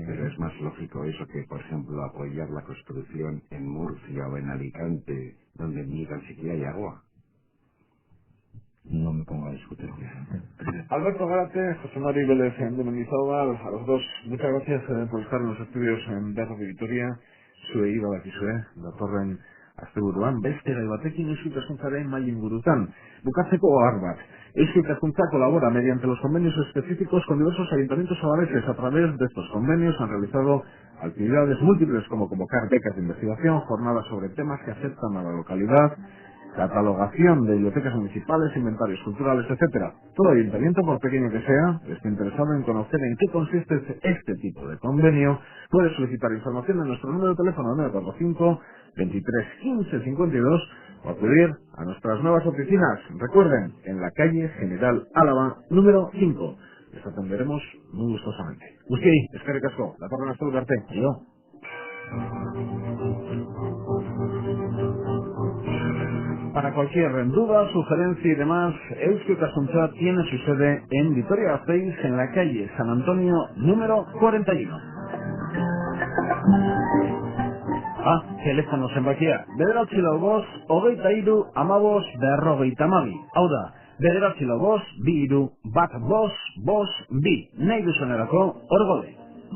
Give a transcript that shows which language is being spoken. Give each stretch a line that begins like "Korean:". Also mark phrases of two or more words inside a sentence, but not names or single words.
Spanish: Pero es más lógico eso que, por ejemplo, apoyar la construcción en Murcia o en Alicante, donde ni tan siquiera hay agua. No me pongo a discutir. Alberto Garate, José Mari Vélez de Mendizábal, a los dos, muchas gracias por estar en los estudios de Radio Vitoria.
Basque: Zuei badakizue, datorren asteburuan, beste gai batekin Eusko Ikaskuntzaren mai ingurutan. Bukatzeko ohar bat.
Spanish: Eusko Ikaskuntza colabora mediante los convenios específicos con diversos ayuntamientos alaveses. A través de estos convenios han realizado actividades múltiples como convocar becas de investigación, jornadas sobre temas que afectan a la localidad, catalogación de bibliotecas municipales, inventarios culturales, etcétera. Todo ayuntamiento, por pequeño que sea, esté interesado en conocer en qué consiste este tipo de convenio, puede solicitar información en nuestro número de teléfono 945 23 15 52 o acudir a nuestras nuevas oficinas. Recuerden, en la calle General Álava, número 5. Les atenderemos muy gustosamente.
Basque: Guztiei, eskerrik asko, datorren asteburu arte. Aio.
Spanish: Para cualquier duda, sugerencia y demás, Eusko Ikaskuntza tiene su sede en Vitoria-Gasteiz, en la calle San Antonio, número 41.
Basque: Teléfono zenbakia, 945-23-15-52. Hau da, 945-23-15-52. Nahi duzunerako, hor gaude.